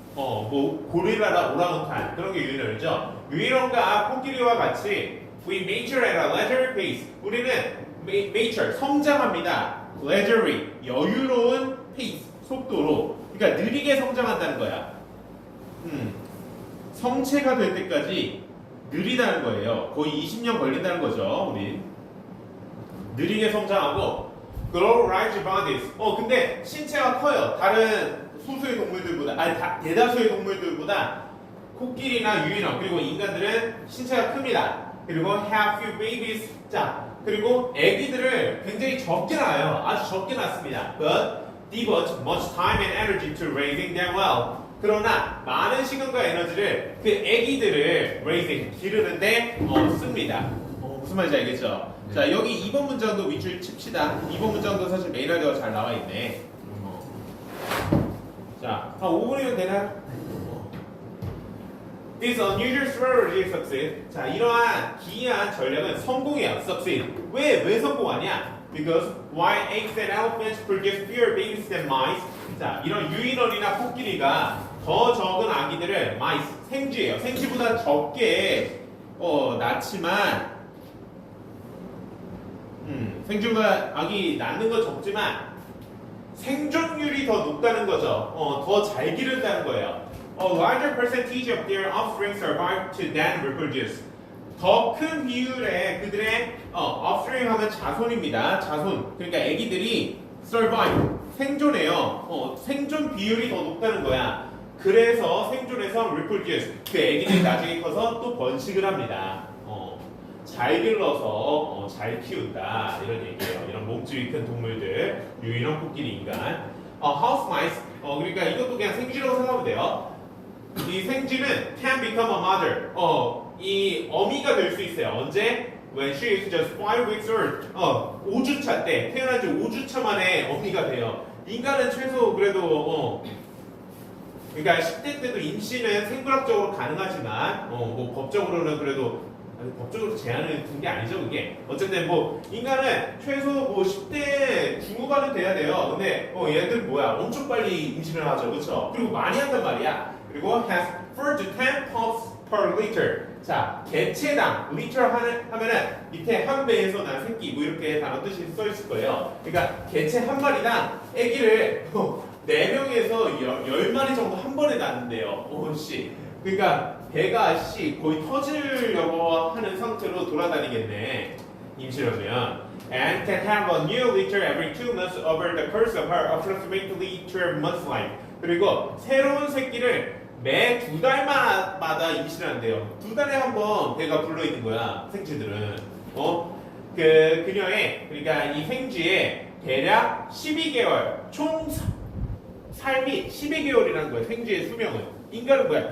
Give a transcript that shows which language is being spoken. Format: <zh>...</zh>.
<ko>뭐 고릴라나 오랑우탄 그런 게 유인원이죠. 유인원과 코끼리와 같이</ko> <en>we mature at a leisurely pace.</en> <ko>우리는 mature 성장합니다. leisurely 여유로운 pace 속도로. 그러니까 느리게 성장한다는 거야. 성체가 될 때까지 느리다는 거예요. 거의 20년 걸린다는 거죠, 우리. 느리게 성장하고</ko> <en>grow large bodies.</en> <ko>근데 신체가 커요. 다른 소수의 동물들보다, 대다수의 동물들보다 코끼리나 유인원 그리고 인간들은 신체가 큽니다. 그리고</ko> <en>have few babies.</en> <ko>자, 그리고 아기들을 굉장히 적게 낳아요. 아주 적게 낳습니다.</ko> <en>But devote much time and energy to raising them well.</en> <ko>그러나 많은 시간과 에너지를 그 아기들을 raising 기르는데 씁니다. 무슨 말인지 알겠죠? 네. 자, 여기 2번 문장도 밑줄 칩시다. 2번 문장도 사실 메인하드가 잘 나와 있네. 자, 한 5분이면 되나요?</ko> <en>This unusual strategy succeed.</en> <ko>자, 이러한 기이한 전략은 성공이야. Succeed. 왜 성공하냐?</ko> <en>Because while apes and elephants produce fewer babies than mice.</en> <ko>자, 이런 유인원이나 코끼리가 더 적은 아기들을 mice, 생쥐예요. 생쥐보다 적게 낳지만 생쥐보다 아기 낳는 건 적지만 생존율이 더 높다는 거죠. 더 잘 기른다는 거예요.</ko> <en>A larger percentage of their offspring survive to then reproduce.</en> <ko>더 큰 비율의 그들의 offspring 하면 자손입니다. 자손. 그러니까 아기들이 survive, 생존해요. 생존 비율이 더 높다는 거야. 그래서 생존해서 reproduce. 그 아기들이 나중에 커서 또 번식을 합니다. 잘 길러서 잘 키운다 이런 얘기예요. 이런 몸집이 큰 동물들, 유인원, 코끼리, 인간.</ko> <en>house mice.</en> <ko>그러니까 이것도 그냥 생쥐라고 생각하면 돼요. 이 생쥐는</ko> <en>can become a mother.</en> <ko>이 어미가 될 수 있어요. 언제?</ko> <en>When she is just 5 weeks old.</en> <ko>5주차 때 태어난 지 5주차 만에 어미가 돼요. 인간은 최소 그래도 그러니까 10대 때도 임신은 생물학적으로 가능하지만 뭐 법적으로는 그래도 법적으로 제한을 둔 게 아니죠, 그게. 어쨌든 뭐 인간은 최소 뭐 10대 중후반은 돼야 돼요. 근데 얘들 뭐야? 엄청 빨리 임신을 하죠, 그렇죠? 그리고 많이 한단 말이야.</ko> <en>그리고 has 4 to 10 pups per liter.</en> <ko>자, 개체당 liter 하면은 밑에 한 배에서 난 새끼 뭐 이렇게 단어 뜻이 써 있을 거예요. 그러니까 개체 한 마리당 아기를 4명에서 10마리 정도 한 번에 낳는데요. 씨. 그러니까 배가 거의 터지려고 하는 상태로 돌아다니겠네. 임신하면.</ko> <en>And can have a new litter every 2 months over the course of her approximately 12 months life.</en> <ko>그리고 새로운 새끼를 매 2달마다 임신한대요. 2달에 한 번 배가 불러 있는 거야. 생쥐들은. 그녀의 그러니까 이 생쥐의 대략 12개월 총 삶이 12개월이라는 거예요. 생쥐의 수명은. 인간은 뭐야?</ko>